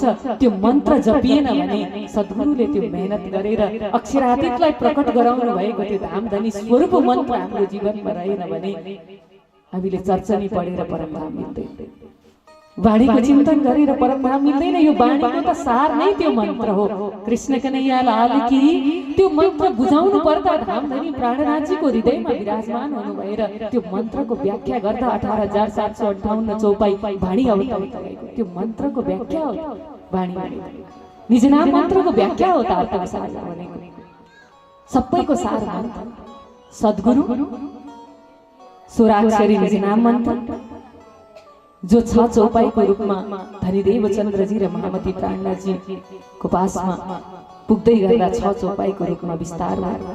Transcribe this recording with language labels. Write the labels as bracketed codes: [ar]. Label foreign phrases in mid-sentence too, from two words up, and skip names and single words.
[ne] त्यो मन्त्र जपिएन भने सद्गुरुले त्यो मेहनत गरेर अक्षरातीतलाई प्रकट गराउनु भएको त्यो धाम धनी स्वरूप मन्त्र हाम्रो जीवनमा रहेन भने हामीले चर्चनी पढेर परमधाम मिल्दैन, वाणीको चिन्तन गरेर परमधाम मिल्दैन। यो वाणीको त सार नै त्यो मन्त्र हो। [hi] कृष्ण कन्हैया लाल की। [ne] त्यो मन्त्र बुझाउनु पर्दा धाम धनी प्राणनाथजीको हृदयमा विराजमान हुनु भएर त्यो मन्त्रको व्याख्या गर्दा 18758 चौपाई वाणी अवतरित भएको। त्यो मन्त्रको व्याख्या हो वाणी भनेको। निज नाम मन्त्रको व्याख्या हो तारतम सार भनेको। सबैको सार मन्त्र सद्गुरु 16 निज नाम मन्त्र जो 6 चौपाईको रूपमा धनी देवचन्द्रजी र महामती प्राणनाथजीको पासमा पुग्दै गर्दा 6 चौपाईको रूपमा विस्तार भयो।